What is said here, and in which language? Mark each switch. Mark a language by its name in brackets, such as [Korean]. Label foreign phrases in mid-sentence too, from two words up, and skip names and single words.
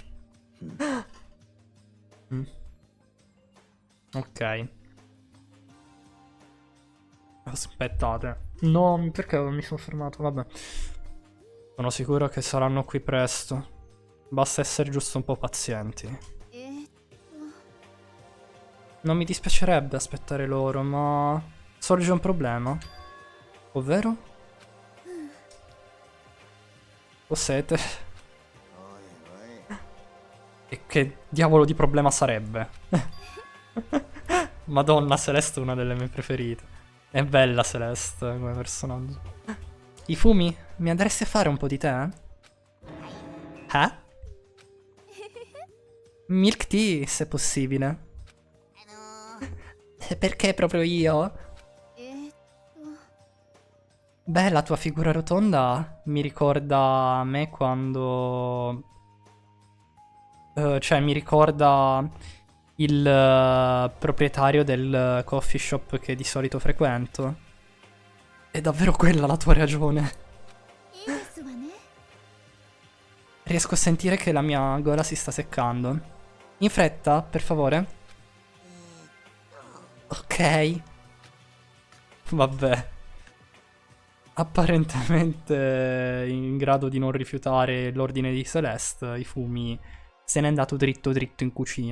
[Italian] Ok. Aspettate. No, perché mi sono fermato? Vabbè. Sono sicuro che saranno qui presto. Basta essere giusto un po' pazienti. えーっ Non mi dispiacerebbe aspettare loro, ma sorge un problema. Ovvero? Ho sete. E che diavolo di problema sarebbe? Madonna, Celeste è una delle mie preferite. È bella Celeste come personaggio. I fumi? Mi andresti a fare un po' di tè? Eh? [English] Milk tea, [Italian] se possibile. Perché proprio io? えーっ Beh, la tua figura rotonda mi ricorda me quando... cioè, mi ricorda il proprietario del [English] coffee shop [Italian] che di solito frequento. È davvero quella la tua ragione. [Japanese] いいですわね。 [Italian] Riesco a sentire che la mia gola si sta seccando. In fretta, per favore. Ok. Vabbè. Apparentemente in grado di non rifiutare l'ordine di Celeste, i fumi se n'è andato dritto dritto in cucina.